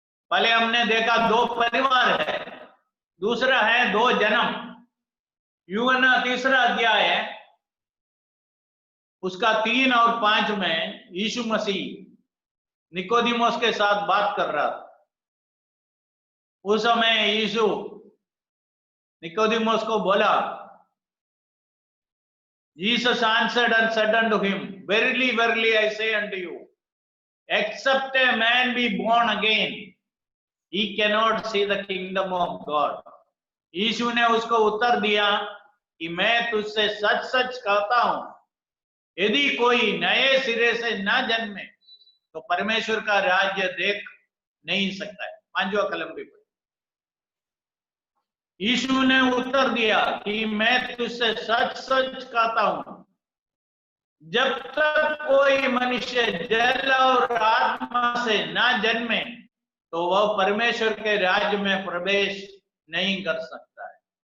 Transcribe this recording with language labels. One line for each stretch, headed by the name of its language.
Hindi: पहले हमने देखा दो परिवार है, दूसरा है दो जन्म। यूहन्ना 3 अध्याय है, उसका 3 और 5 में यीशु मसीह निकोदिमोस के साथ बात कर रहा था। उस समय यीशु निकोदिमोस को बोला,
English: Jesus answered and said unto him, Verily, verily, I say unto you, except a man be born again, he cannot see the kingdom of God.
Hindi: यीशु ने उसको उत्तर दिया कि मैं तुझसे सच सच कहता हूं, यदि कोई नए सिरे से न जन्मे तो परमेश्वर का राज्य देख नहीं सकता है। 5वां कलम भी। यीशु ने उत्तर दिया कि मैं तुझसे सच सच कहता हूं, जब तक कोई मनुष्य जल और आत्मा से ना जन्मे तो वह परमेश्वर के राज्य में प्रवेश नहीं कर सकता है।